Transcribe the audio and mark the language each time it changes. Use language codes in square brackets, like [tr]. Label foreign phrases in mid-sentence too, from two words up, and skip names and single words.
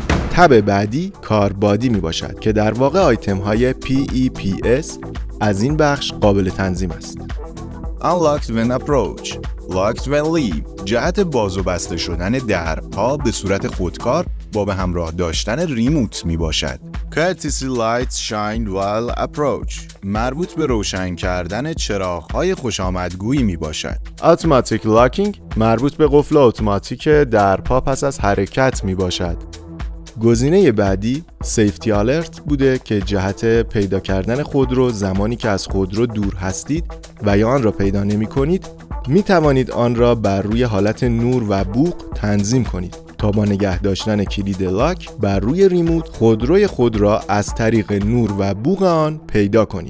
[fa] تب بعدی کار بادی می باشد که در واقع آیتم های PEPS از این بخش قابل تنظیم است. [en] Unlocked when approach، Locked when leave، [fa] جهت باز و بسته شدن درها به صورت خودکار با به همراه داشتن ریموت می باشد. [en] Courtesy lights shine while approach، [fa] مربوط به روشن کردن چراغ‌های خوشامدگویی می باشد. [en] Automatic locking [fa] مربوط به قفل اتوماتیک درپا پس از حرکت می باشد. گزینه بعدی [en] Safety Alert [fa] بوده که جهت پیدا کردن خودرو زمانی که از خودرو دور هستید و یا آن را پیدا نمی کنید می توانید آن را بر روی حالت نور و بوق تنظیم کنید تا با نگه داشتن کلید لاک بر روی ریموت خودروی خود را از طریق نور و بوق آن پیدا کنید.